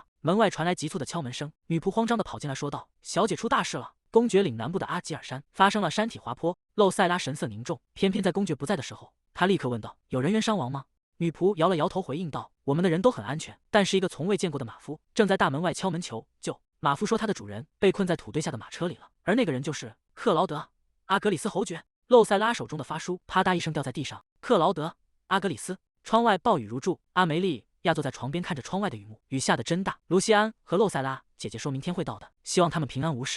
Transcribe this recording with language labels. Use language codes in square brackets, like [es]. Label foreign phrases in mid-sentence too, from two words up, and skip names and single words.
[zh] 門外傳來急促的敲門聲，女僕慌張地跑進來說道：“小姐，出大事了！公爵嶺南部的阿吉爾山發生了山體滑坡。”露塞拉神色凝重，偏偏在公爵不在的時候，他立刻問道：“有人員傷亡嗎？” 女僕搖了搖頭回應道：“我們的人都很安全，但是一個從未見過的馬夫正在大門外敲門求救。” 馬夫說他的主人被困在土堆下的馬車裡了，而那個人就是克勞德·阿格里斯侯爵。露塞拉手中的发书啪嗒一聲掉在地上。克勞德·阿格里斯。窗外暴雨如注，阿梅莉亞坐在床邊看着窗外的雨幕，雨下得真大。盧西安和露塞拉姐姐說明天會到的，希望他們平安無事。